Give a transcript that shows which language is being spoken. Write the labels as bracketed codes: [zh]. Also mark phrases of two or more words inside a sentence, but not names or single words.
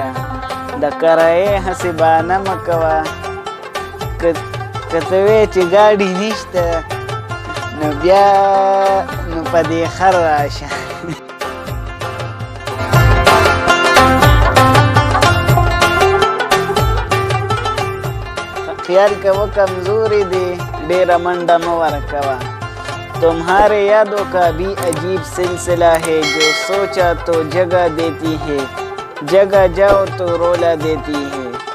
[ps] د کرایې حسیبانه مه کوه، که ته وې چې ګاډي نشته نو بیا نو په دې خر راشه. خیال کوه کمزوری دی ډېره منډه مه ورکوه. [ur] تمہارے یادوں کا بھی عجیب سلسلہ ہے، جو سوچا تو جگہ دیتی ہے، جگہ جاؤ تو رولا دیتی ہے.